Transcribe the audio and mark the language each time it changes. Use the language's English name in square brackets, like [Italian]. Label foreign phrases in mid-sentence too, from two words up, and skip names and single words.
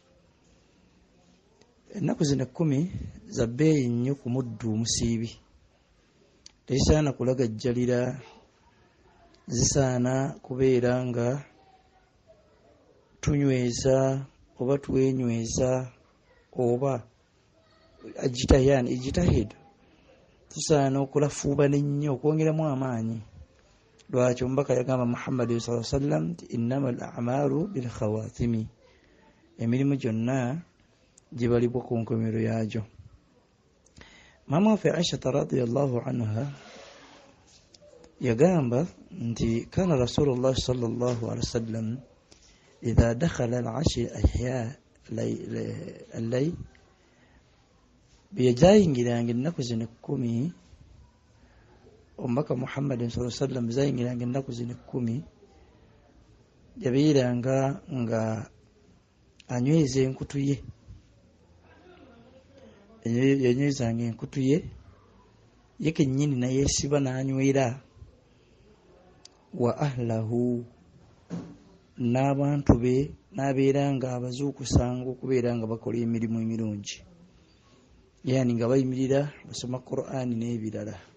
[Ganda] Ennaku zino 10 za bbeeyi nnyo ku muddu omusiibi, tezisaana kulagajjalira, zisaana kubeera nga tunyweza oba twenyweza oba ijtihad. Tusaana okulafuuba nnyo, okwongeramu amaanyi. Lwaki omubaka yagamba Muhammad [Arabic] صلى الله عليه وسلم [Ganda] nti [Arabic] إنما الأعمال بالخواتيم, [Ganda] emirimu gyonna gibalibwa ku nkomero yaagyo. Maama waffe Aisha [Arabic] رضي الله عنها [Ganda] yagamba nti [Arabic] كان رسول الله صلى الله عليه وسلم إذا دخل العشر أحيا الليل, [Ganda] byajayingiranga ennaku zino 10, omubaka Muhammad [Arabic] صلى الله عليه وسلم [Ganda] zayingiranga ennaku zino 10, yabeeranga nga anyweza enkutu ye, yanywezanga enkutu ye kennyini nayeesiba n'anywera, [Arabic] وأهله, [Ganda] n'abantu be n'abeera nga abazuukusanga okubeera nga bakola emirimu emirungi, yani nga bayimirira basoma Qur'ani n'ebirala.